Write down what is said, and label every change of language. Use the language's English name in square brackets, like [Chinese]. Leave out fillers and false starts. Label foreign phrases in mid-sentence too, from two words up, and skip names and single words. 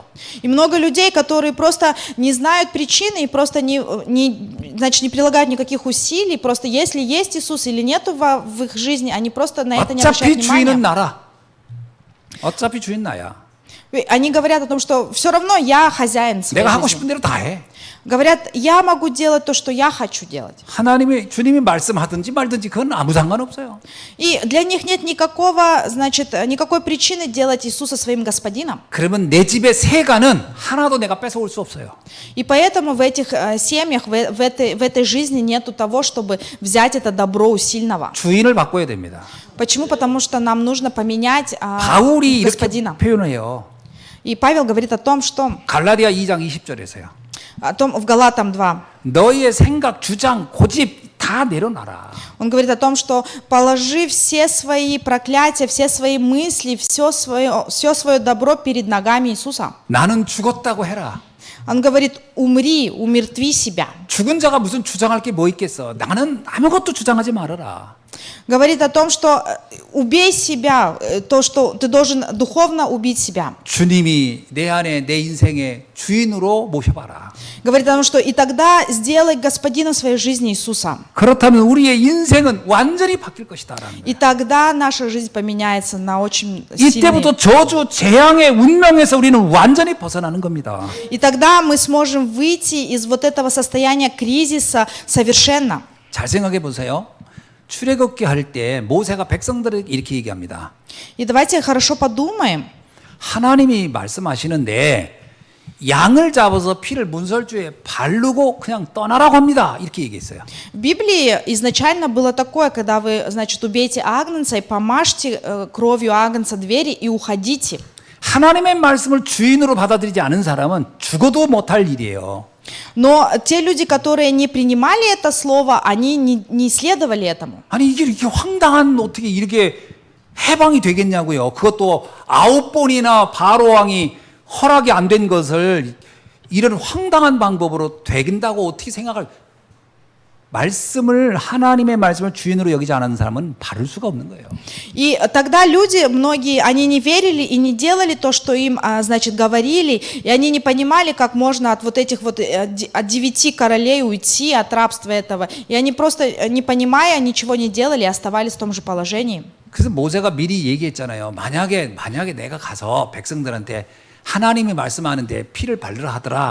[Russian] И много людей, которые просто не знают причины и просто значит, не прилагают никаких усилий. Просто если есть Иисус или нету в их жизни, они просто на это не обращают [Korean] 어차피 주인은 [Russian] внимания. [Korean] 나라. 어차피 주인 나야. [Russian] Они говорят о том, что все равно я хозяин своей [Korean] 내가 하고 [Russian] жизни. [Korean] 싶은 대로 다 해. [Russian] Говорят, я могу делать то, что я хочу делать. [Korean] 주님이 말씀하든지 말든지 그건 아무 상관없어요. [Russian] И для них нет никакой причины делать Иисуса своим господином. [Korean] 그러면 내 집의 세간은 하나도 내가 뺏어올 수 없어요. [Russian] И поэтому в этих семьях, в этой жизни нету того, чтобы взять это добро у сильного. [Korean] 주인을 바꿔야 됩니다. [Russian] Почему? Потому что нам нужно поменять [Korean] 바울이 이렇게 [Russian] господина. [Korean] 표현을 해요. [Russian] И Павел говорит о том, что [Korean] 갈라디아 2장 20절에서요. [Russian] в Галатам 2. [Korean] 너희의 생각, 주장, 고집 다 내려놔라. [Russian] Он говорит о том, что положи все свои проклятия, все свои мысли, все свое добро перед ногами Иисуса. [Korean] 나는 죽었다고 해라. [Russian] Он говорит, умертви себя. [Korean] 죽은 자가 무슨 주장할 게 뭐 있겠어. 나는 아무것도 주장하지 말아라. [Russian] Говорит о том, что убей себя, то, что ты должен духовно убить себя. [Korean] 주님이 내 안에 내 인생의 주인으로 모셔봐라. [Russian] Говорит о том, что и тогда сделай господином своей жизни Иисуса. [Korean] 그렇다면 우리의 인생은 완전히 바뀔 것이다라는 [Russian] И [Korean] 거예요. [Russian] тогда наша жизнь поменяется на очень сильный. [Korean] 이때부터 저주, 재앙의 운명에서 우리는 완전히 벗어나는 겁니다. [Russian] И тогда мы сможем выйти из вот этого состояния кризиса совершенно. [Korean] 잘 생각해 보세요. 출애굽기 할 때 모세가 백성들에게 이렇게 얘기합니다. [Russian] И давайте хорошо подумаем. [Korean] 하나님이 말씀하시는데 양을 잡아서 피를 문설주에 바르고 그냥 떠나라고 합니다. 이렇게 얘기했어요. [Russian] В Библии изначально было такое, когда вы, значит, убейте агнца и помажьте кровью агнца двери и уходите. [Korean] 하나님의 말씀을 주인으로 받아들이지 않은 사람은 죽어도 못할 일이에요. [Russian] Но те люди, которые не принимали это слово, они не следовали этому. [Korean] 아니 이게 이렇게 황당한 어떻게 이렇게 해방이 되겠냐고요. 그것도 9번이나 바로 왕이 허락이 안 된 것을 이런 황당한 방법으로 된다고 어떻게 생각할? 말씀을 하나님의 말씀을 주인으로 여기지 않은 사람은 바를 수가 없는 거예요. [Russian] И тогда люди, многие, они не верили и не делали то, что им, значит, говорили, и они не понимали, как можно от вот этих вот, от 9 королей уйти, от рабства этого. И они просто, не понимая, ничего не делали и оставались в том же положении. [Korean] 그래서 모세가 미리 얘기했잖아요. 만약에 내가 가서 백성들한테 하나님이 말씀하는데 피를 바르라 하더라.